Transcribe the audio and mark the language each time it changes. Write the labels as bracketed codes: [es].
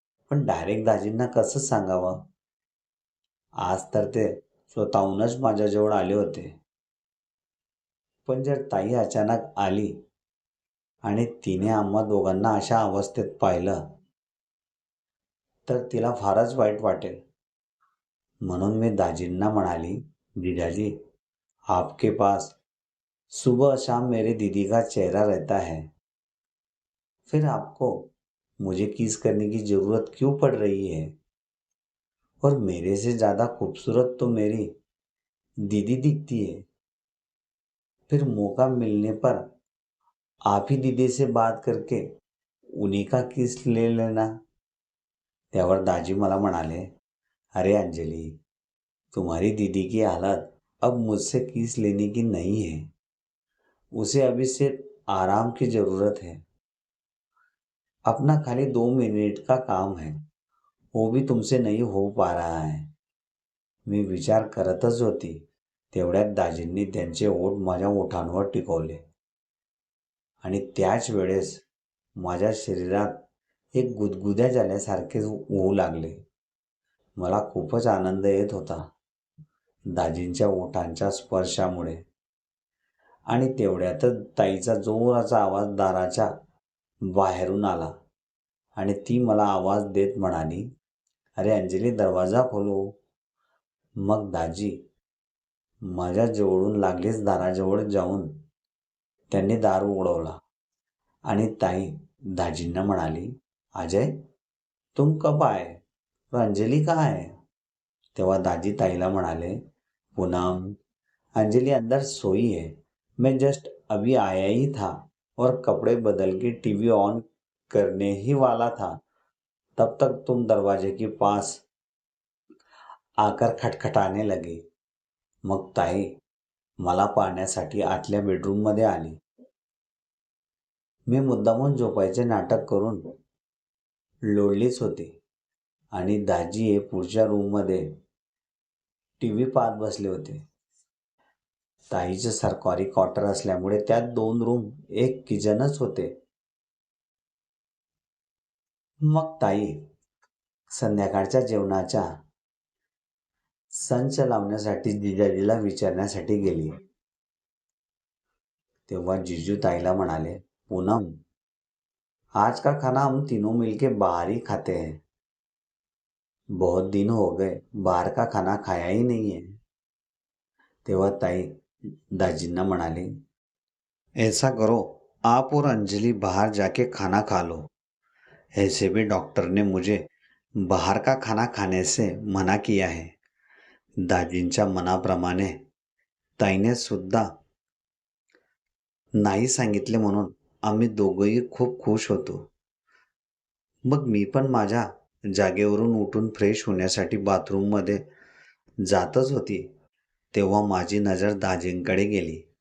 [mr] पण डायरेक्ट दाजींना कसं सांगावं? आज तर ते स्वतःहूनच माझ्याजवळ आले होते. पण जर ताई अचानक आली आणि तिने आम्हा दोघांना अशा अवस्थेत पाहिलं तर तिला फारच वाईट वाटेल. म्हणून मी दाजींना म्हणाली, [hi] जीजाजी, आपके पास सुबह शाम मेरे दीदी का चेहरा रहता है, फिर आपको मुझे किस करने की जरूरत क्यों पड़ रही है? और मेरे से ज्यादा खूबसूरत तो मेरी दीदी दिखती है, फिर मौका मिलने पर आप ही दीदी से बात करके उन्हीं का किस ले लेना. [mr] त्यावर दाजी मला म्हणाले, [hi] अरे अंजलि, तुम्हारी दीदी की हालत अब मुझसे किस लेने की नहीं है. उसे अभी सिर्फ आराम की जरूरत है. अपना खाली 2 मिनिट का काम है, वो भी तुमसे नहीं हो पा रहा है. [mr] मी विचार करतच होती तेवढ्यात दाजींनी त्यांचे ओठ माझ्या ओठांवर टिकवले आणि त्याच वेळेस माझ्या शरीरात एक गुदगुद्या झाल्यासारखे होऊ लागले. मला खूपच आनंद येत होता दाजींच्या ओठांच्या स्पर्शामुळे. आणि तेवढ्यातच ताईचा जोराचा आवाज दाराच्या बाहेरून आला आणि ती मला आवाज देत म्हणाली, [hi] अरे अंजली, दरवाजा खोलो. [mr] मग दाजी माझ्या जवळून लागलीच दाराजवळ जाऊन त्यांनी दार उघडवला आणि ताई दाजींना म्हणाली, [hi] अजय, तुम कब आए और अंजलि कहाँ है? [mr] तेव्हा दाजी ताईला म्हणाले, [hi] पूनम, अंजलि अंदर सोई है. मैं जस्ट अभी आया ही था और कपड़े बदल के टीवी ऑन करने ही वाला था, तब तक तुम दरवाजे के पास आकर खटखटाने लगे. [mr] मग ताई मला पाहण्यासाठी आतल्या बेडरूममध्ये आली. मी मुद्दामून झोपायचे नाटक करून लोळलीच होती आणि दाजी हे पुढच्या रूममध्ये टीव्ही पाहत बसले होते. ताईचं सरकारी क्वार्टर असल्यामुळे त्यात 2 रूम, एक किचनच होते. मग ताई संध्याकाळच्या जेवणाच्या संच लावण्यासाठी जिजाजीला विचारण्यासाठी गेली. तेव्हा जीजू ताईला म्हणाले, [hi] पूनम, आज का खाना हम तीनों मिलके बाहर ही खाते हैं. बहुत दिन हो गए बाहर का खाना खाया ही नहीं है. [mr] तेव्हा ताई दाजींना म्हणाली, [hi] ऐसा करो, आप और अंजलि बाहर जाके खाना खा लो. ऐसे भी डॉक्टर ने मुझे बाहर का खाना खाने से मना किया है. [mr] दाजींच्या मनाप्रमाणे ताईने सुद्धा नाही सांगितले म्हणून आम्ही दोघंही खूप खुश होतो. मग मी पण माझ्या जागेवरून उठून फ्रेश होण्यासाठी बाथरूममध्ये जातच होती तेव्हा माझी नजर दाजींकडे गेली.